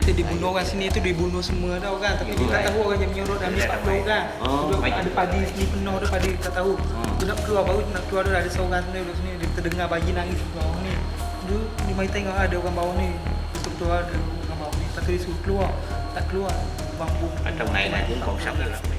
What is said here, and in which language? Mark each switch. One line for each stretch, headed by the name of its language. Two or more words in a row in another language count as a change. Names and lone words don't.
Malay: Dia dibunuh orang sini tu, dibunuh semua dah orang, tapi dia tak tahu orang yang menyuruh dan dia 40 orang. Ada padi sini penuh dah padi, tak tahu. Dia nak keluar, baru nak keluar dah ada seorang tu duduk sini, dia terdengar bayi nangis di bawah ni. Dia mai tengok ada orang bawah ni. Dia keluar ada orang bawah ni. Lepas tu dia suruh keluar, tak keluar. Bambu.
Vietnamese: Ở trong này là cũng còn sống được.